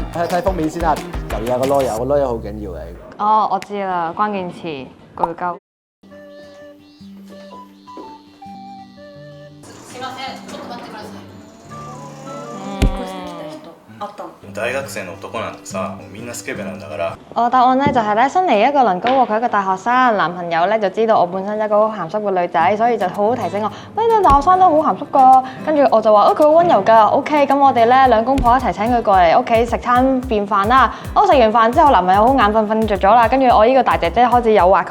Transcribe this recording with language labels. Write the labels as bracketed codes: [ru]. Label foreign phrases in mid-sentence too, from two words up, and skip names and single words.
[yue] 睇睇封面先啦，留意下個 lawyer，個 lawyer 好緊要嘅。哦，我知啦，關鍵詞句鳩。 [ja] 大學生の男なんてさ、みんなスケベなんだから。 [yue] 我答案咧就係咧，新嚟一個能高過佢一個大學生，男朋友咧就知道我本身一個好鹹濕嘅女仔，所以就好好提醒我，呢大學生都好鹹濕噶。跟住我就話，佢好温柔㗎 ，OK， 咁我哋咧兩公婆一齊請佢過嚟屋企食餐便飯啦。我食完飯之後，男朋友好眼瞓着咗啦，跟住我呢個大姐姐開始誘惑佢啦，用我個巨鳩嚟誘惑佢。